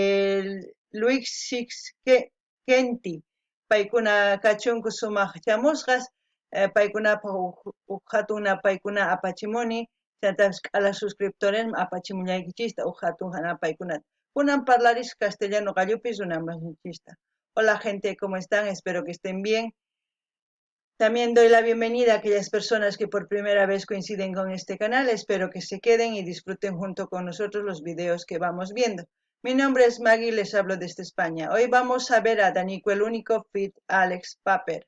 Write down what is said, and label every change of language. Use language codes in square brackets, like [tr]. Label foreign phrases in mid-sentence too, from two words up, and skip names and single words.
[qu] Luis Six Kenti paykuna kachunku sumaq chamusqas paykunapaq hatun paykuna apachimuni chantapis k'ala suscriptores apachimullaykichista hatun paykunata kunan parlaris castellano qallupis runamasinchista. [es] Hola gente, ¿cómo están? Espero que estén bien. También doy la bienvenida a aquellas personas que por primera vez coinciden con este canal. Espero que se queden y disfruten junto con nosotros los videos que vamos viendo. Mi nombre es Maggie y les hablo desde España. Hoy vamos a ver a Danico el único Fit Alex Paper.